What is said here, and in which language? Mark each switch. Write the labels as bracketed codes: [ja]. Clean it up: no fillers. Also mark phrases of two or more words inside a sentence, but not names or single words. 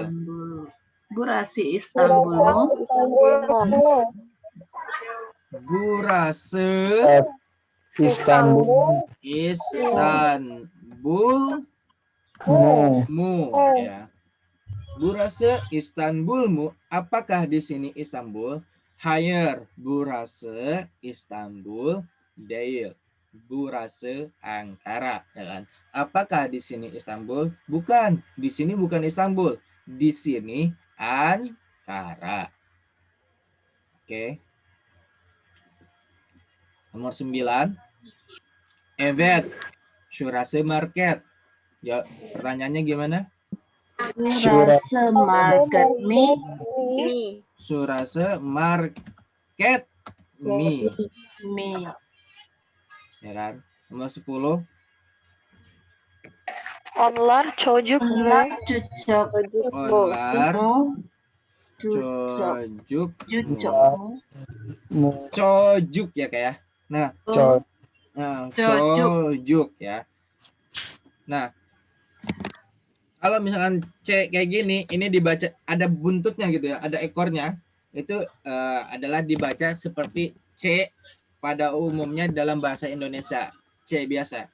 [tr] Burası İstanbul. Burası İstanbul. İstanbul mu ya. Burası İstanbul mu? [id] Apakah di sini Istanbul? [tr] Hayır, burası İstanbul değil. Burası Ankara, [id] ya kan? Apakah di sini Istanbul? Bukan, di sini bukan Istanbul. Di sini Ankara. Oke. Nomor 9. [tr] Evet, Şurası market. [id] Ya, pertanyaannya gimana? [tr] Burası market mi? Şurası market mi. Mi. [id] Ya kan? Nomor 10. [tr] Onlar çocuk Onlar mu? cucuk. Onlar Cucuk. Çocuk. Cucuk mu? [id] Çocuk ya kayak. Nah, [tr] Cocok. Çocuk ya. [id] Nah, kalau misalkan C kayak gini, ini dibaca ada buntutnya gitu ya, ada ekornya. Itu adalah dibaca seperti C pada umumnya dalam bahasa Indonesia, C biasa.